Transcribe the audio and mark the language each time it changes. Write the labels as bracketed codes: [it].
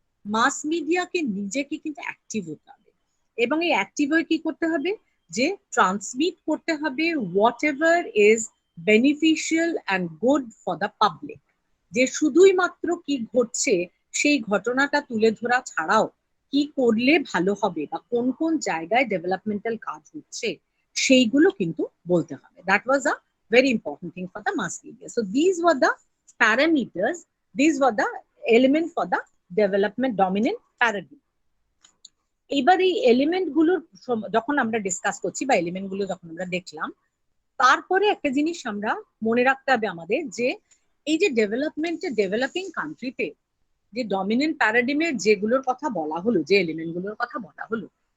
[bn] মাস মিডিয়াকে নিজেকে কিন্তু অ্যাক্টিভ হতে হবে, এবং এই অ্যাক্টিভ হয়ে কি করতে হবে, যে ট্রান্সমিট করতে হবে [en] Whatever is beneficial and good for the public. [bn] যে শুধুই মাত্র কি ঘটছে সেই ঘটনাটা তুলে ধরা ছাড়াও কি করলে ভালো হবে বা কোন কোন জায়গায় ডেভেলপমেন্টাল কাজ হচ্ছে সেইগুলো কিন্তু বলতে হবে। [en] That was a very important thing for the mass media. So these were the parameters, these were the elements for the development dominant paradigm. [bn] এবার এই এলিমেন্ট গুলোর যখন আমরা ডিসকাস করছি বা এলিমেন্ট গুলো যখন আমরা দেখলাম, তারপরে একটা জিনিস আমরা মনে রাখতে হবে আমাদের, যে এই যে ডেভেলপমেন্টে ডেভেলপিং কান্ট্রিতে যে ডমিনেন্ট প্যারাডিমের যেগুলোর কথা বলা হলো, যে এলিমেন্ট গুলোর কথা বলা হলো,